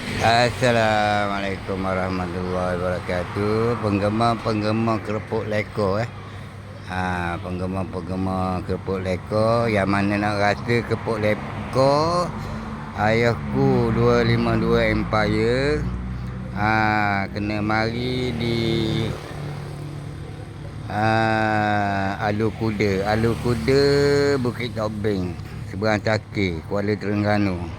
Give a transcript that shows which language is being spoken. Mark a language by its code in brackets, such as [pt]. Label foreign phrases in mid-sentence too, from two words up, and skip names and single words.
[ar] السلام عليكم ورحمة الله وبركاته. [ms] Penggemar-penggemar kerupuk leko penggemar-penggemar kerupuk leko yang mana nak rasa kerupuk leko ayahku 252 Empire, kena mari di Alu Kuda Bukit Tobing, Seberang Cakir, Kuala Terengganu.